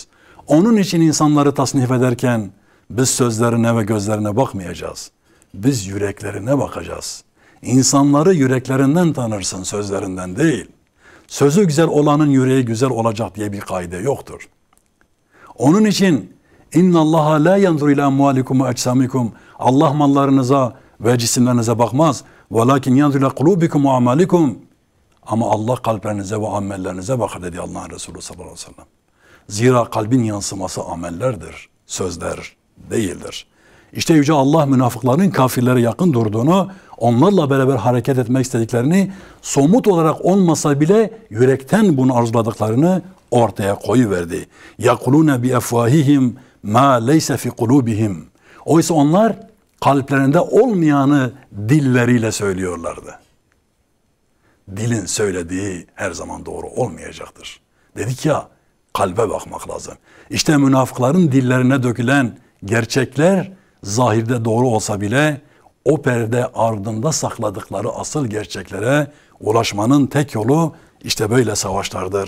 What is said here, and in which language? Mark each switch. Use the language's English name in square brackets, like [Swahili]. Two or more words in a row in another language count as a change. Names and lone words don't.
[Turkish] Onun için insanları tasnif ederken biz sözlerine ve gözlerine bakmayacağız. Biz yüreklerine bakacağız. İnsanları yüreklerinden tanırsın, sözlerinden değil. Sözü güzel olanın yüreği güzel olacak diye bir kaide yoktur. Onun için [Arabic] إن الله لا ينظر إلى أموالكم وأجسامكم. [Turkish] Allah mallarınıza ve cisimlerinize bakmaz. [Arabic] ولكن ينظر إلى قلوبكم وأعمالكم. [Turkish] Ama Allah kalplerinize ve amellerinize bakar dedi Allah'ın Resulü [Arabic] صلى الله عليه وسلم. [Turkish] Zira kalbin yansıması amellerdir, sözler değildir. İşte Yüce Allah münafıkların kafirlere yakın durduğunu, onlarla beraber hareket etmek istediklerini, somut olarak olmasa bile yürekten bunu arzuladıklarını ortaya koyuverdi. [Arabic] يَقُلُونَ بِأَفْوَاهِهِمْ مَا لَيْسَ فِي قُلُوبِهِمْ [Turkish] Oysa onlar kalplerinde olmayanı dilleriyle söylüyorlardı. Dilin söylediği her zaman doğru olmayacaktır. Dedik ya, kalbe bakmak lazım. İşte münafıkların dillerine dökülen gerçekler zahirde doğru olsa bile o perde ardında sakladıkları asıl gerçeklere ulaşmanın tek yolu işte böyle savaşlardır.